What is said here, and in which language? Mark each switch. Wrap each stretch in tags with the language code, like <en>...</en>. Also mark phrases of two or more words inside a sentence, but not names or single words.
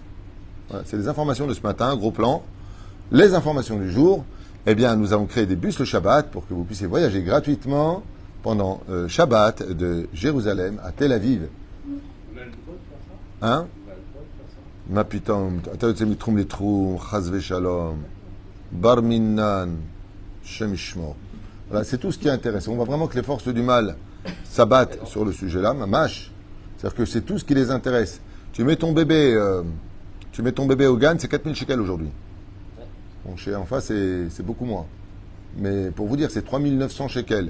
<fr>Voilà, c'est les informations de ce matin, gros plan. Les informations du jour, eh bien, nous avons créé des bus le Shabbat pour que vous puissiez voyager gratuitement pendant Shabbat de Jérusalem à Tel Aviv. Hein? Ma putain,</fr> <he>אתה יוצא מתחום לתחום, חס ושלום, בר מינן, השם ישמור.</he> <fr>Voilà, c'est tout ce qui est intéressant. On voit vraiment que les forces du mal s'abattent sur le sujet-là, mamash. C'est-à-dire que c'est tout ce qui les intéresse. Tu mets ton bébé au GAN, c'est 4000 shekels aujourd'hui. Bon, chez en face, c'est beaucoup moins. Mais pour vous dire, c'est 3900 shekels.</fr>